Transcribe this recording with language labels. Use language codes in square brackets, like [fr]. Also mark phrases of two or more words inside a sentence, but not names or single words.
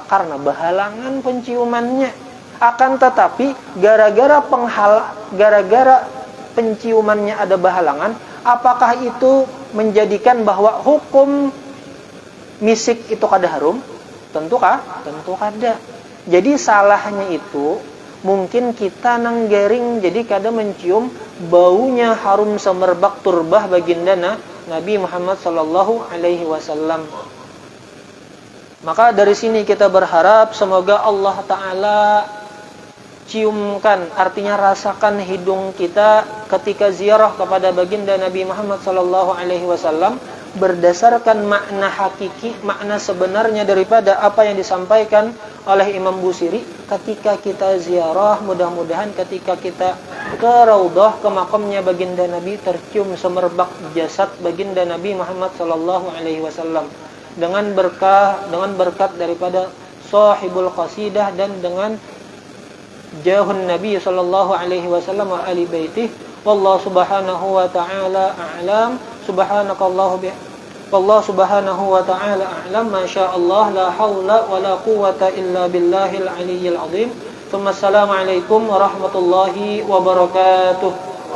[id] Karena berhalangan penciumannya. Akan tetapi gara-gara penciumannya ada berhalangan, apakah itu menjadikan bahwa hukum misik itu kada harum? Tentu kada. Jadi salahnya itu mungkin kita nang garing jadi kada mencium baunya harum semerbak turbah baginda Nabi Muhammad [ar] صلى الله عليه وسلم. [id] Maka dari sini kita berharap semoga Allah Ta'ala ciumkan, artinya rasakan hidung kita ketika ziarah kepada baginda Nabi Muhammad [ar] صلى الله عليه وسلم [id] berdasarkan makna hakiki, makna sebenarnya daripada apa yang disampaikan oleh Imam Busiri. Ketika kita ziarah, mudah-mudahan ketika kita ke raudhah, ke makamnya baginda Nabi, tercium semerbak jasad baginda Nabi Muhammad [ar] صلى الله عليه وسلم [id] dengan berkat daripada [ar] صاحب القصيدة [id] dan dengan jahun Nabi [ar] صلى الله عليه وسلم وآل بيته. والله سبحانه وتعالى أعلم. والله سبحانه وتعالى أعلم. ما شاء الله، لا حول ولا قوة إلا بالله العلي العظيم. السلام عليكم ورحمة الله وبركاته.